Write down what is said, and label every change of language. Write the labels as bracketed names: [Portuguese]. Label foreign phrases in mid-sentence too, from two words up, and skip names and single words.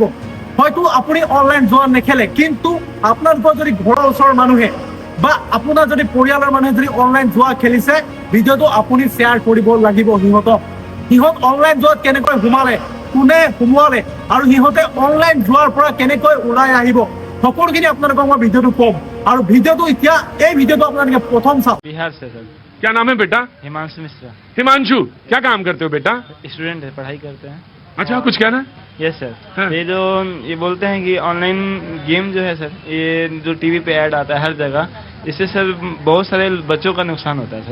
[Assamese] হয়তো আপুনি অনলাইন জুৱা নেখেলে, কিন্তু আপোনালোকৰ যদি ঘৰৰ ওচৰৰ মানুহে বা আপোনাৰ যদি পৰিয়ালৰ মানুহে যদি অনলাইন জুৱা খেলিছে, ভিডিঅ'টো আপুনি শ্বেয়াৰ কৰিব লাগিব। সিহঁত অনলাইন জুৱাত কেনেকৈ সোমালে, কোনে সোমোৱালে আৰু সিহঁতে অনলাইন জুৱাৰ পৰা কেনেকৈ ওলাই আহিব, সকলোখিনি আপোনালোকক মই ভিডিঅ'টো কম। আৰু ভিডিঅ'টো এতিয়া এই ভিডিঅ'টো আপোনালোকে প্ৰথম চাওক। [Hindi] बिहार से सर। क्या नाम है बेटा? हिमांशु मिश्रा। हिमांशु, क्या काम करते हो बेटा? स्टूडेंट है, पढ़ाई करते हैं। अच्छा, कुछ कहना है? [English] Yes sir. [Hindi] हाँ। ये बोलते हैं कि [English] online game [Hindi] जो है सर, ये जो टीवी पे ऐड आता है हर जगह, इससे सर बहुत सारे बच्चों का नुकसान होता है सर।